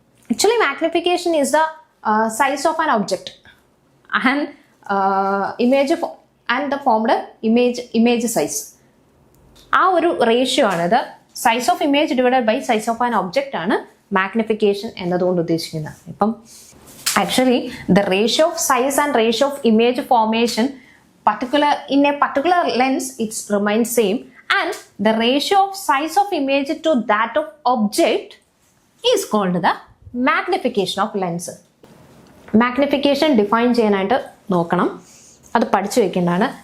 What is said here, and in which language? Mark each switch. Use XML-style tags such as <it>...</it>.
<en>Actually, magnification is the size of an object and image and the formed image size.</en> <ml>ആ ഒരു ratio ആണ്. ഇത്</ml> <en>size of image divided by size of an object</en> <ml>ആണ് magnification എന്നതുകൊണ്ട് ഉദ്ദേശിക്കുന്നത്.</ml> <en>ഇപ്പം actually the ratio of size and ratio of image formation in a particular lens it remains same, and the ratio of size of image to that of object is called the magnification of lens.</en> <ml>Magnification define ചെയ്യാനായിട്ട് നോക്കണം, അത് പഠിച്ചു വെക്കേണ്ടതാണ്.</ml>